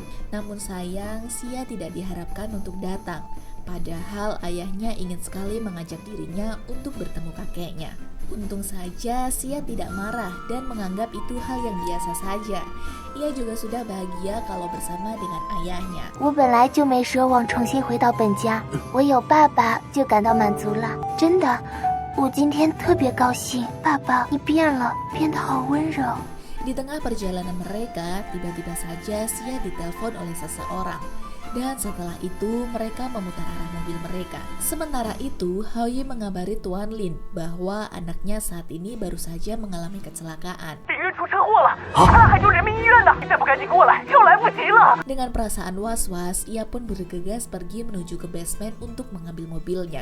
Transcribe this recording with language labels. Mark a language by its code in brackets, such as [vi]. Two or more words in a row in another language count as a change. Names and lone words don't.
[id] Namun sayang, Xia tidak diharapkan untuk datang. Padahal ayahnya ingin sekali mengajak dirinya untuk bertemu kakeknya. Untung saja Xia tidak marah dan menganggap itu hal yang biasa saja. Ia juga sudah bahagia kalau bersama dengan ayahnya. [zh] 我本来就没奢望重新回到本家，我有爸爸就感到满足了。真的，我今天特别高兴。爸爸，你变了，变得好温柔。 [id] Di tengah perjalanan mereka, tiba-tiba saja Xia ditelepon oleh seseorang. Dan setelah itu mereka memutar arah mobil mereka. Sementara itu, Haoyi mengabari Tuan Lin bahwa anaknya saat ini baru saja mengalami kecelakaan. Dengan perasaan was-was, ia pun bergegas pergi menuju ke basement untuk mengambil mobilnya.